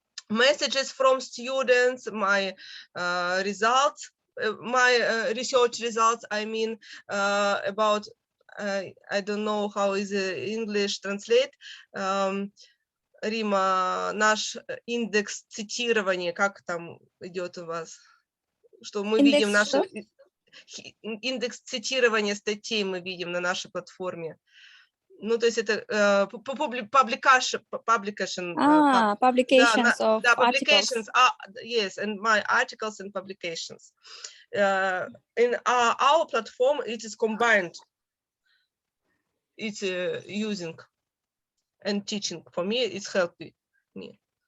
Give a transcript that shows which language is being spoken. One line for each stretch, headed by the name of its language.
English: messages from students, my results, my research results, I mean, about, I don't know how is English translate,
Russian: Рима, наш индекс цитирования, как там идет у вас? Что мы видим наш индекс цитирования статей, мы видим на нашей платформе. Ну, то есть это publication
English: publications of publications, yes, and my articles and publications. In our platform, it is combined. It's using and teaching. For me, it's helping me.